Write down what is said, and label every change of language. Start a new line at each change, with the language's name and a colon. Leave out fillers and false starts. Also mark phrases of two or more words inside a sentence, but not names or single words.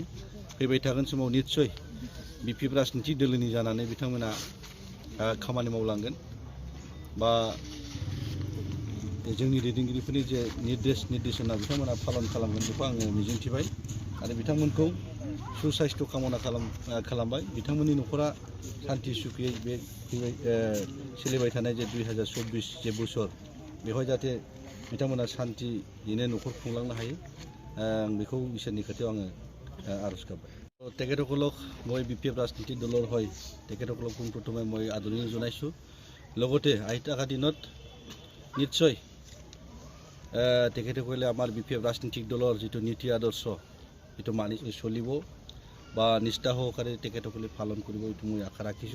Bodo: फैबाय थागोन समाव निस्सय बिपिएफ राजनिति दोलोनि जानानै बिथांमोना खामानि मावलांगोन बा जोंनि दैदेनगिरिफोरनि जे निर्देशना बिथांमोना पालन खालामगोन बेखौ आङो मिजिंथिबाय आरो बिथांमोनखौ सुसाइस्थ' कामना खालामबाय। बिथांमोननि न'खरा सान्ति सुखियै बे सोलिबाय थानाय जे 2024 जे बोसोर बेवहाय जाहाथे बिथांमोना सान्तियैनो न'खर खुंलांनो हायो आं बेखौ इसोरनि खाथियाव आङो आर'ज गाबबाय।
Assamese: তেখেতসকলক মই বিপিএফ ৰাজনীতি দলৰ হৈ তেখেতসকলক পোনপ্ৰথমে মই আদৰণি জনাইছোঁ। লগতে আহি থকা দিনত নিশ্চয় তেখেতসকলে আমাৰ বিপিএফ ৰাজনীতিক দলৰ যিটো নীতি আদৰ্শ সেইটো মানি চলিব বা নিষ্ঠা সহকাৰে তেখেতসকলে পালন কৰিব এইটো মই আশা ৰাখিছোঁ।